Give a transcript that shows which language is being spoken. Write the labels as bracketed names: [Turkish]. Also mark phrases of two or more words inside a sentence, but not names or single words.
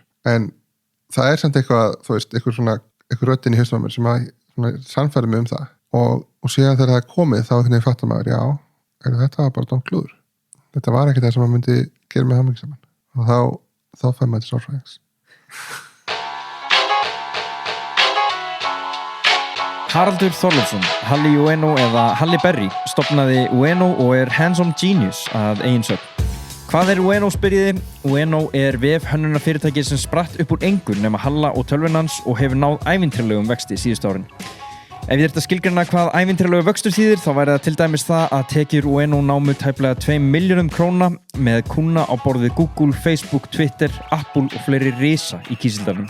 [Icelandic] En það samt eitthvað, þú veist, eitthvað röddin í hausnum á mér sem að sannfæri mig það og síðan þegar það komið þá einhvern veginn fattar maður, já, þetta var bara dómklúður. Þetta var ekki það sem maður myndi gera með hamingjusaman og þá fær maður til sálfræðings. Haraldur Þorleifsson, Halli Ueno eða Halli Berry, stofnaði Ueno og [English] hands-on genius [Icelandic] að eigin sögn. Hvað Ueno spyrjiði? Ueno vefhönnunarfyrirtæki sem spratt upp úr engu nema Halla og tölvunans og hefur náð ævintýralegum vexti síðustu árin. Ef ég þyrfti að skilgreina hvað ævintýralegu vöxtur þýðir þá væri það til dæmis það að tekjur Ueno námu tæplega 2 milljörðum króna með kúnna á borð við Google, Facebook, Twitter, Apple og fleiri risa í kísildalum.